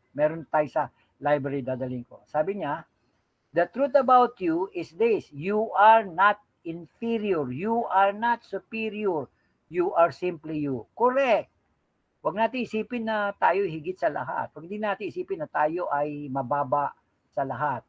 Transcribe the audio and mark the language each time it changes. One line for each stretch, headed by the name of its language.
Filipino: Meron tayo sa library, dadaling ko. Sabi niya,
English: the truth about you is this: you are not inferior, you are not superior, you are simply you. Correct.
Filipino: Huwag natin isipin na tayo higit sa lahat. Huwag din natin isipin na tayo ay mababa sa lahat.